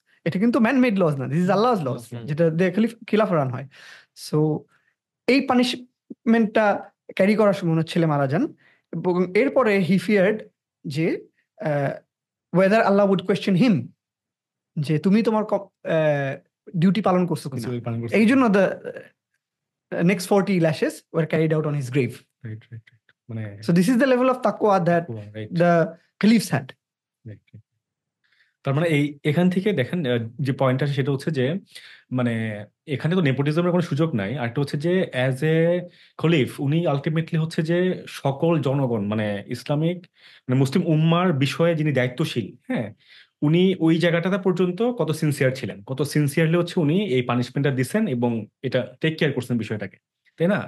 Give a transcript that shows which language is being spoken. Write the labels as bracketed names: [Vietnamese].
[Bangla] এটা কিন্তু [English] man made laws [Bangla] না, [English] this is Allah's laws, [Bangla] যেটা দিয়ে খিলাফা রান হয়। সো এই পানিশমেন্টটা ক্যারি করার সময় ওনার ছেলে মারা যান, এবং এরপরে [English] he feared [Bangla] যে [English] whether Allah would question him, [Bangla] যে তুমি তোমার ডিউটি পালন করছো কিনা। এই জন্য [English] The next 40 lashes were carried out on his grave. Right, right, right. মানে So this is the level of taqwa that right, the caliphs had. right, right. [Bangla] তার মানে এখান থেকে দেখেন যে পয়েন্ট আছে সেটা হচ্ছে যে মানে এখানে তো নেপোটিজমের কোনো সুযোগ নাই। আর একটা হচ্ছে যে [English] as a caliph [Bangla] উনি আলটিমেটলি হচ্ছে যে সকল জনগণ মানে ইসলামিক মানে মুসলিম উম্মার বিষয়ে যিনি দায়িত্বশীল, হ্যাঁ, উনি ওই জায়গাটাতে পর্যন্ত কত সিনসিয়ার ছিলেন, কত সিনসিয়ারলি হচ্ছে উনি এই পানিশমেন্টটা দিচ্ছেন এবং এটা টেক কেয়ার করছেন বিষয়টাকে, তাই না?